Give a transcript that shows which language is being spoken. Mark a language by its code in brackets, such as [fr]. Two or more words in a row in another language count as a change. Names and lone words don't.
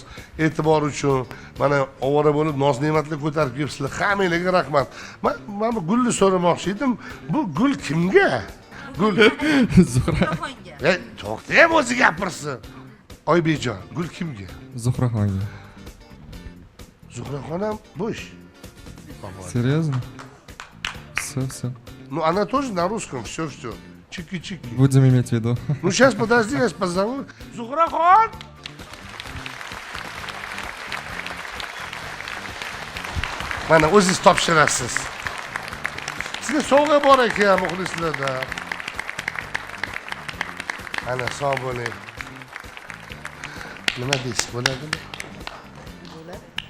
[uz] E'tibor uchun mana ovora bo'lib noz-ne'matlar ko'tarib kelibsizlar. Hammanglarga rahmat. Men bu gulni so'ramoqchi edim. Bu gul kimga? Gul Zuhra. to'xta ham o'zi gapirsin. Oybekjon, gul kimga? Zuhraxonga. Zuhraxonam bo'sh. [ru] Серьезно? Все. Ну, она тоже на русском, все. Чики-чики. Будем иметь в виду. Ну, сейчас, подожди, я позову. [uz] Zuhraxon! Mana o'zingiz topshirasiz. Sizga sovg'a bor ekan muxlislarda. Ana sog' bo'ling. Nima deysiz, bo'ladimi? Bo'ladi.